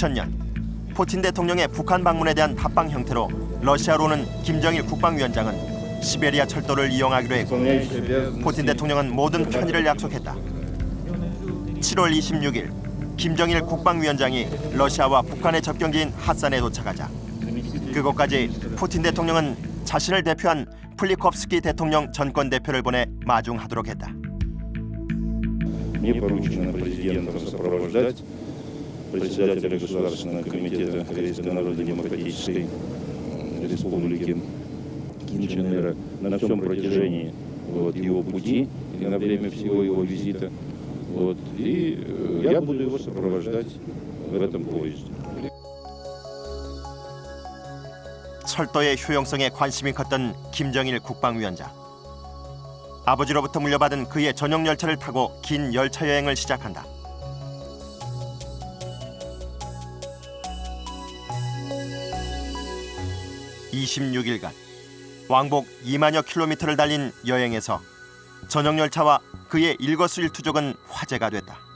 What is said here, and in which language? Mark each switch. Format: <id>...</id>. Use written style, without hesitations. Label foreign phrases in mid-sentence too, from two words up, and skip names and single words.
<ko>2000년 푸틴 대통령의 북한 방문에 대한 답방 형태로 러시아로 오는 김정일 국방위원장은 시베리아 철도를 이용하기로 했고 푸틴 대통령은 모든 편의를 약속했다. 7월 26일 김정일 국방위원장이 러시아와 북한의 접경지인 핫산에 도착하자 그곳까지 푸틴 대통령은 자신을 대표한 플리콥스키 대통령 전권 대표를 보내 마중하도록 했다.</ko> <ru>Мне поручено президентом сопровождать председателя Государственного комитета Корейской Народно-Демократической Республики Ким Чен Ира на всем протяжении его пути и на время всего его визита. И я буду его сопровождать в этом поезде.</ru> <ko>철도의 효용성에 관심이 컸던 김정일 국방위원장. 아버지로부터 물려받은 그의 전용 열차를 타고 긴 열차 여행을 시작한다. (26일간) 왕복 2만여 킬로미터를 달린 여행에서 전용 열차와 그의 일거수일투족은 화제가 됐다.</ko>